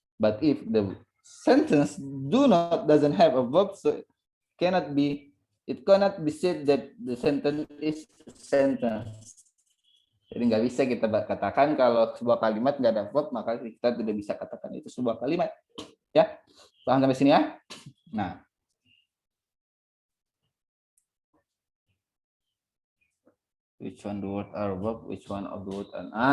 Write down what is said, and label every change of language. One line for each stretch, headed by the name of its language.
English: But if the sentence doesn't have a verb, so it cannot be said that the sentence is a sentence.
Indonesian: Jadi nggak bisa kita katakan kalau sebuah kalimat nggak ada verb, maka kita tidak bisa katakan itu sebuah kalimat. Ya, paham sampai sini ya?
English: Nah, which one the word are verb, which one of the word are...